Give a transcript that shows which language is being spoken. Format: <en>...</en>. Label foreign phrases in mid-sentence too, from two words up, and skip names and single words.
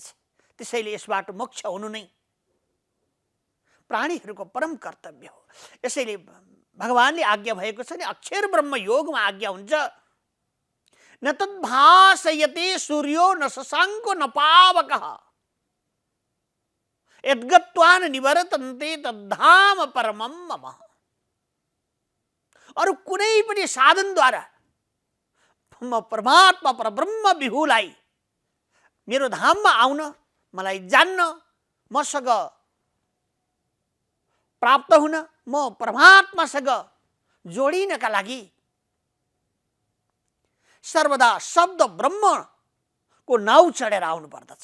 <ne>त्यसैले यसबाट मोक्ष हुनु नै प्राणीहरूको परम कर्तव्य हो। यसैले भगवानले आज्ञा भएको छ नि, अक्षर ब्रह्म योगमा आज्ञा हुन्छ,</ne> <sa>न तद्भासयते सूर्यो न शशाङ्को न पावकः यद्गत्वा न निवर्तन्ते तद्धाम परमं मम।</sa> <ne>अरु कुनै पनि साधनद्वारा म परमात्मा परब्रह्म विभुलाई मेरो धाममा आउन, मलाई जान्न, मसँग प्राप्त हुन, म परमात्मासँग जोडिनका लागि सर्वदा शब्द ब्रह्मको नाउँ चढेर आउनु पर्दछ।</ne>